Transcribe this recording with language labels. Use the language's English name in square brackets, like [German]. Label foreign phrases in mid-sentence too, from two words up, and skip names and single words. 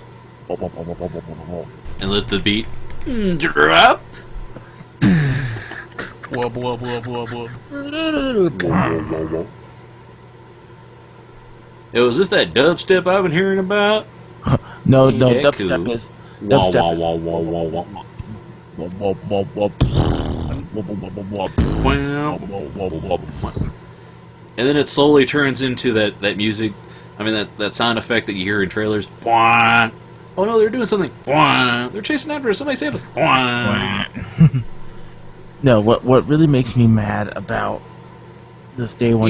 [English] And let the beat drop. Wub, wub, wub, wub, wub. Yo, is this that dubstep I've been hearing about? No, Ain't no, that dubstep cool? is Wah, dubstep wah, is wah, wah, wah, wah. wop, wop, wop, wop. Wop, wop, wop, wop, Wow. wop, wop, wop, wop. And then it slowly turns into that music. I mean, that sound effect that you hear in trailers. Wah. Oh no, they're doing something. Wah. They're chasing after us. Somebody save us. Wah. No, what really makes me mad about this day one